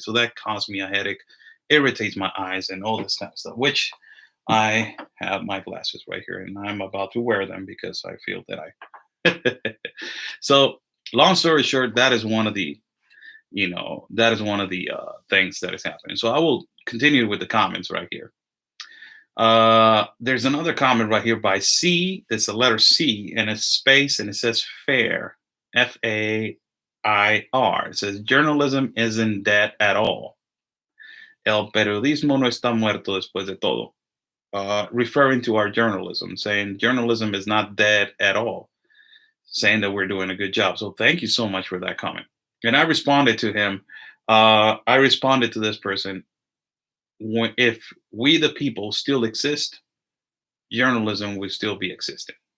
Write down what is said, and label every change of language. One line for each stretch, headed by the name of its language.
English: So that caused me a headache, irritates my eyes, and all this kind of stuff, which I have my glasses right here, and I'm about to wear them because I feel that so, long story short, that is one of the things that is happening. So I will continue with the comments right here. There's another comment right here by C. It's a letter C and a space, and it says fair, FAIR. It says journalism isn't dead at all.
Spanish: El periodismo no está muerto después de todo.
English: Referring to our journalism, saying journalism is not dead at all, saying that we're doing a good job. So thank you so much for that comment. And I responded to him. I responded to this person. If we, the people, still exist, journalism will still be existing.